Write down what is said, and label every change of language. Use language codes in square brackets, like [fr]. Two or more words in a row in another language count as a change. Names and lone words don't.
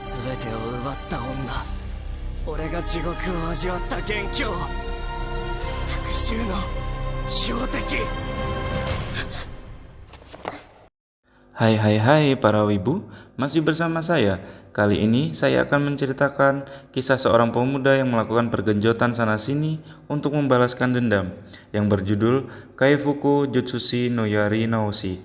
[ja] てを奪った女、俺が地獄を味わった元凶、復讐の標的。 [id] Hai para wibu, masih bersama saya. Kali ini saya akan menceritakan kisah seorang pemuda yang melakukan pergenjotan sana-sini untuk membalaskan dendam, yang berjudul Kaifuku Jutsushi no Yari Naoshi.